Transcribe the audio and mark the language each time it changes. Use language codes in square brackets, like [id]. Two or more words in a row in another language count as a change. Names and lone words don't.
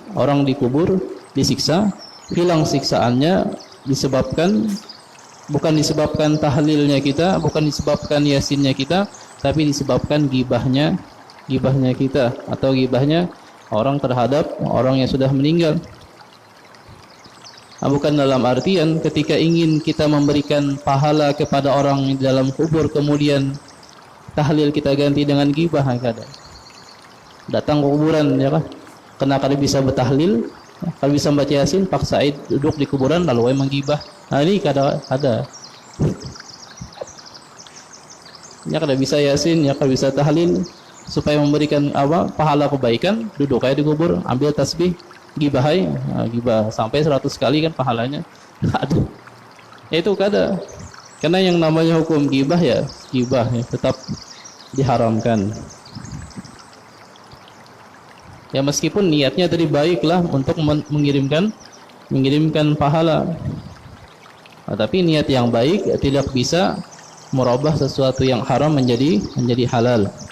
[id] Orang di kubur disiksa, hilang siksaannya bukan disebabkan tahlilnya kita, bukan disebabkan yasinnya kita, tapi disebabkan gibahnya kita atau gibahnya orang terhadap orang yang sudah meninggal. Bukan dalam artian ketika ingin kita memberikan pahala kepada orang di dalam kubur kemudian tahlil kita ganti dengan gibah. Datang ke kuburan, ya kan? [bjn] Karena kada bisa bertahlil, kada bisa membaca yasin, paksa duduk di kuburan lalu menggibah. Nah ini kada ada. Ya kada bisa yasin, ya kada bisa tahlil, supaya memberikan pahala kebaikan, duduk aja di kubur, ambil tasbih, gibahai, gibah sampai 100 kali kan pahalanya. Aduh. Itu kada. [id] Karena yang namanya hukum gibah ya tetap diharamkan. Ya meskipun niatnya tadi baiklah untuk mengirimkan pahala. Tapi niat yang baik tidak bisa merubah sesuatu yang haram menjadi halal.